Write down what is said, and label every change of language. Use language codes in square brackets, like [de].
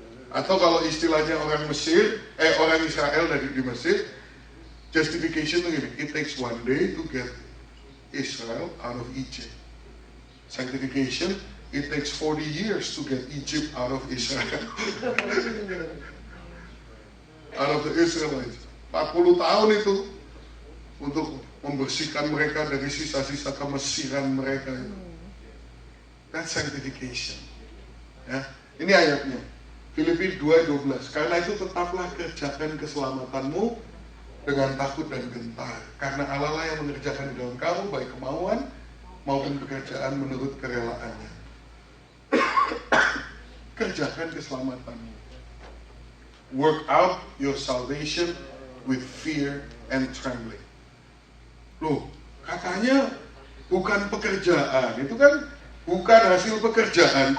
[id] Atau kalau istilahnya orang Israel di Mesir, justification itu gini, [en] it takes one day to get Israel out of Egypt. Sanctification, it takes 40 years to get Egypt out of Israel. Out of the Israelites. [id] 40 tahun itu untuk membersihkan mereka dari sisa-sisa kemesiran mereka itu. [en] That's sanctification. [id] Ya, ini ayatnya. Filipi 2:12. Karena itu tetaplah kerjakan keselamatanmu dengan takut dan gentar. Karena Allah lah yang mengerjakan di dalam kamu baik kemauan maupun pekerjaan menurut kerelaannya. Kerjakan keselamatanmu. [en] Work out your salvation with fear and trembling. [id] Loh, katanya bukan pekerjaan. Itu kan bukan hasil pekerjaan.